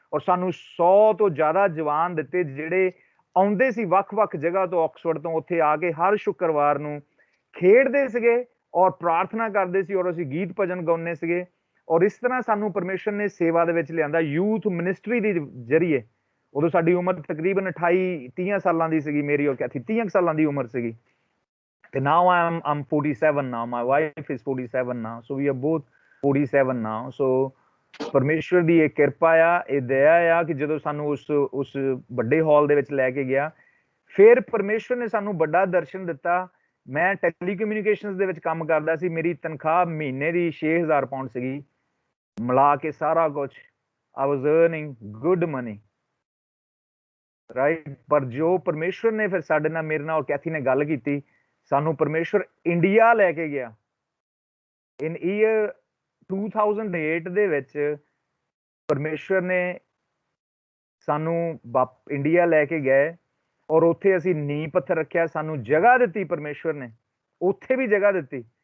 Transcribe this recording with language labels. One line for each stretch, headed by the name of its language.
Punjabi: ਔਰ ਸਾਨੂੰ 100 ਤੋਂ ਜ਼ਿਆਦਾ ਜਵਾਨ ਦਿੱਤੇ ਜਿਹੜੇ ਆਉਂਦੇ ਸੀ ਵੱਖ-ਵੱਖ ਜਗ੍ਹਾ ਤੋਂ, ਆਕਸਫੋਰਡ ਤੋਂ, ਉੱਥੇ ਆ ਕੇ ਹਰ ਸ਼ੁੱਕਰਵਾਰ ਨੂੰ ਖੇਡਦੇ ਸੀਗੇ ਔਰ ਪ੍ਰਾਰਥਨਾ ਕਰਦੇ ਸੀ, ਔਰ ਅਸੀਂ ਗੀਤ ਭਜਨ ਗਾਉਂਦੇ ਸੀਗੇ। ਔਰ ਇਸ ਤਰ੍ਹਾਂ ਸਾਨੂੰ ਪਰਮੇਸ਼ਰ ਨੇ ਸੇਵਾ ਦੇ ਵਿੱਚ ਲਿਆਂਦਾ, ਯੂਥ ਮਿਨਿਸਟਰੀ ਦੇ ਜ਼ਰੀਏ। ਉਦੋਂ ਸਾਡੀ ਉਮਰ ਤਕਰੀਬਨ 28-30 ਸਾਲਾਂ ਦੀ ਸੀਗੀ, ਮੇਰੀ ਔਰ ਕੈਥੀ 30 ਸਾਲਾਂ ਦੀ ਉਮਰ ਸੀਗੀ।
English: ਤੇ now I'm 47 now, my wife is 47 now, so we are both 47 now.
Punjabi: so ਪਰਮੇਸ਼ਰ ਦੀ ਇਹ ਕਿਰਪਾ ਆ, ਇਹ ਦਇਆ ਆ ਕਿ ਜਦੋਂ ਸਾਨੂੰ ਉਸ ਵੱਡੇ ਹਾਲ ਦੇ ਵਿੱਚ ਲੈ ਕੇ ਗਿਆ, ਫਿਰ ਪਰਮੇਸ਼ਰ ਨੇ ਸਾਨੂੰ ਵੱਡਾ ਦਰਸ਼ਨ ਦਿੱਤਾ। ਮੈਂ ਟੈਲੀਕਮਿਊਨੀਕੇਸ਼ਨਸ ਦੇ ਵਿੱਚ ਕੰਮ ਕਰਦਾ ਸੀ, ਮੇਰੀ ਤਨਖਾਹ ਮਹੀਨੇ ਦੀ 6000 ਪਾਉਂਡ ਸੀਗੀ, ਮਿਲਾ ਕੇ ਸਾਰਾ ਕੁਝ।
English: I was earning good money, right.
Punjabi: ਪਰ ਜੋ ਪਰਮੇਸ਼ਰ ਨੇ ਫਿਰ ਸਾਡੇ ਨਾਲ, ਮੇਰੇ ਨਾਲ ਔਰ ਕੈਥੀ ਨੇ ਗੱਲ ਕੀਤੀ, ਸਾਨੂੰ ਪਰਮੇਸ਼ਰ ਇੰਡੀਆ ਲੈ ਕੇ ਗਿਆ।
English: in year
Punjabi: 2008 ਦੇ ਵਿੱਚ ਪਰਮੇਸ਼ਰ ਨੇ ਸਾਨੂੰ ਇੰਡੀਆ ਲੈ ਕੇ ਗਏ, ਔਰ ਉੱਥੇ ਅਸੀਂ ਨੀਂਹ ਪੱਥਰ ਰੱਖਿਆ, ਸਾਨੂੰ ਜਗ੍ਹਾ ਦਿੱਤੀ ਪਰਮੇਸ਼ਰ ਨੇ, ਉੱਥੇ ਵੀ ਜਗ੍ਹਾ ਦਿੱਤੀ।